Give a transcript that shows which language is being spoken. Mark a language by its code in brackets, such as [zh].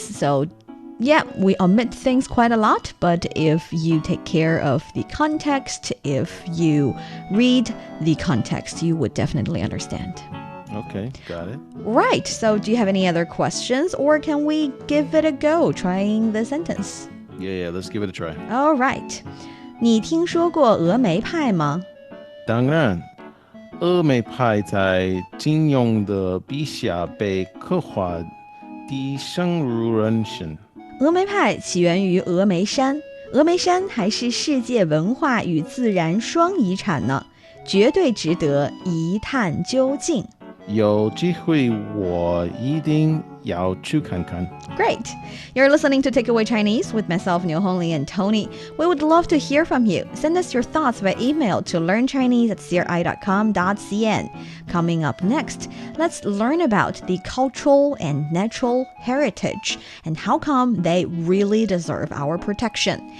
[en] So yeah, we omit things quite a lot, but if you take care of the context, if you read the context, you would definitely understand. Okay, got it. Right, so do you have any other questions, or can we give it a go trying the sentence? Yeah, let's give it a try. All right. [zh] 你听说过峨眉派吗? 当然，峨眉派在金庸的笔下被刻画得深入人心。峨眉派起源于峨眉山，峨眉山还是世界文化与自然双遗产呢，绝对值得一探究竟。有机会我一定要去看看. [en] Great. You're listening to Takeaway Chinese with myself, Niu Honglin, and Tony. We would love to hear from you. Send us your thoughts by email to learnchinese@cri.com.cn. Coming up next, let's learn about the cultural and natural heritage and how come they really deserve our protection.